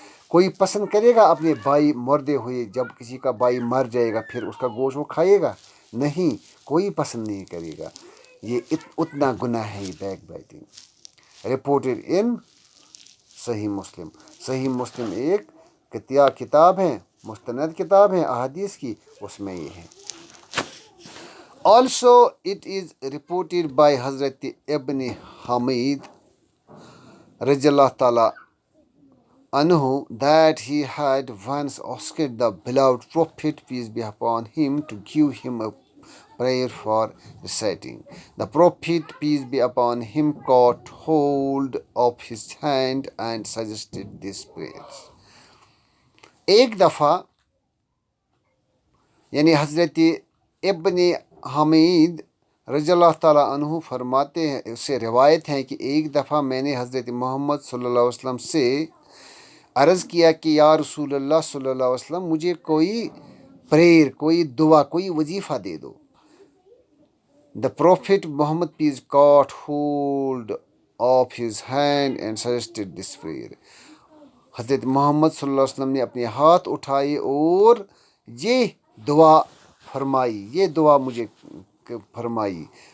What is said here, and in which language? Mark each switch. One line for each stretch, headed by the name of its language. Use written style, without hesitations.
Urdu: کوئی پسند کرے گا اپنے بھائی مردے ہوئے، جب کسی کا بھائی مر جائے گا پھر اس کا گوشت وہ کھائے گا؟ نہیں، کوئی پسند نہیں کرے گا. یہ اتنا گناہ ہے یہ بیک بائٹنگ.
English: reported in
Urdu: صحیح مسلم. صحیح مسلم ایک کتاب ہے، مستند کتاب ہے احادیث کی، اس میں یہ ہے.
English: Also it is reported by Hazrat Ibn Hamid رضی اللہ تعالی anhu that he had once asked the beloved Prophet, peace be upon him, to give him a prayer for reciting. The Prophet, peace be upon him, caught hold of his hand and suggested this prayer.
Urdu: ایک دفعہ یعنی حضرت ابن حمید رضی اللہ تعالیٰ عنہ فرماتے ہیں، اس سے روایت ہے کہ ایک دفعہ میں نے حضرت محمد صلی اللہ علیہ وسلم سے عرض کیا کہ یا رسول اللہ صلی اللہ علیہ وسلم، مجھے کوئی پریئر، کوئی دعا، کوئی وظیفہ دے دو.
English: The Prophet Muhammad, peace caught hold of his hand and suggested this prayer.
Urdu: حضرت محمد صلی اللہ علیہ وسلم نے اپنے ہاتھ اٹھائے اور یہ دعا فرمائی، یہ دعا مجھے فرمائی.